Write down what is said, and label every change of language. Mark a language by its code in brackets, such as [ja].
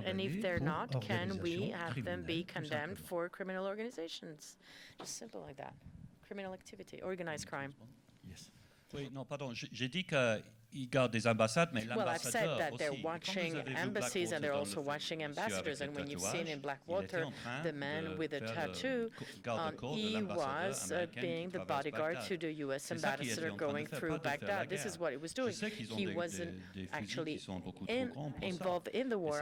[en] And if they're not, can we have them be condemned for criminal organizations? Just simple like that. Criminal activity, organized crime. Yes. [fr] Oui, non, pardon, j'ai dit qu'ils gardent des ambassades, mais [en] well, I've said that they're [fr] aussi. [en] watching embassies and they're also watching ambassadors. And when you've seen in Blackwater, the man with a tattoo, he was being the bodyguard to the U.S. ambassador going through Baghdad. This is what he was doing. He wasn't actually involved in the war.